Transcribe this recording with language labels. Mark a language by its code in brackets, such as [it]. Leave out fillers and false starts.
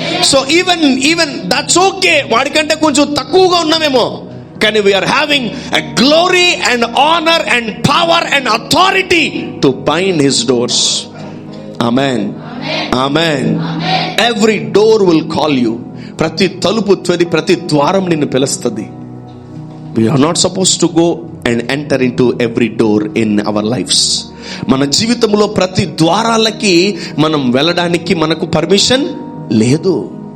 [en] So even that's okay. [te] వాడికంటే కొంచెం తక్కువగా ఉన్నామేమో, కానీ [en] We're having a glory and honour and power and authority to bind his doors. Amen. Amen. Every door will call you. [te] ప్రతి తలుపు, ప్రతి ద్వారం నిన్ను పిలుస్తుంది. [en] We are not supposed to go and enter into every door in our lives. [te] మన జీవితంలో ప్రతి ద్వారాలకి మనం వెళ్ళడానికి మనకు పర్మిషన్ లేదు.